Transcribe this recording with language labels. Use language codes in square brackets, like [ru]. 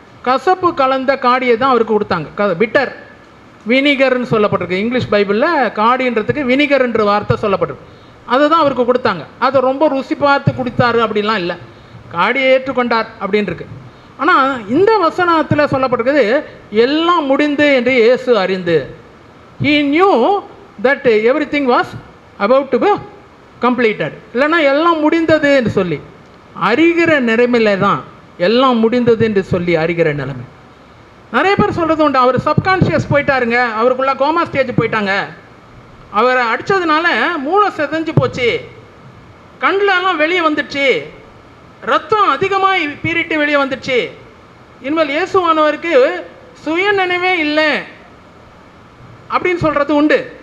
[ta] கசப்பு கலந்த காடியை தான் அவருக்கு கொடுத்தாங்க. பிட்டர் வினிகர்னு சொல்லப்பட்டிருக்கு. இங்கிலீஷ் பைபிளில் காடின்றதுக்கு வினிகர்ன்ற வார்த்தை சொல்லப்பட்டிருக்கு. அதை தான் அவருக்கு கொடுத்தாங்க. அதை ரொம்ப ருசி பார்த்து குடித்தார் அப்படின்லாம் இல்லை, காடியை ஏற்றுக்கொண்டார் அப்படின்னு இருக்கு. ஆனால் இந்த வசனத்தில் சொல்லப்பட்டிருக்குது, எல்லாம் முடிந்து என்று இயேசு அறிந்து. [en] He knew that everything was about to be completed. [ta] இல்லைன்னா எல்லாம் முடிந்தது என்று சொல்லி அறிகிற நிலைமையில தான் எல்லாம் முடிந்தது என்று சொல்லி அறிகிற நிலைமை. நிறைய பேர் சொல்கிறது உண்டு, அவர் சப்கான்ஷியஸ் போயிட்டாருங்க, அவருக்குள்ள கோமா ஸ்டேஜ் போயிட்டாங்க, அவரை அடித்ததுனால மூளை செதஞ்சு போச்சு, கண்ணிலெல்லாம் வெளியே வந்துடுச்சு, ரத்தம் அதிகமாக பீறிட்டு வெளியே வந்துடுச்சு, இனிமேல் இயேசுவானவருக்கு சுய நினைவே இல்லை அப்படின்னு சொல்கிறது உண்டு.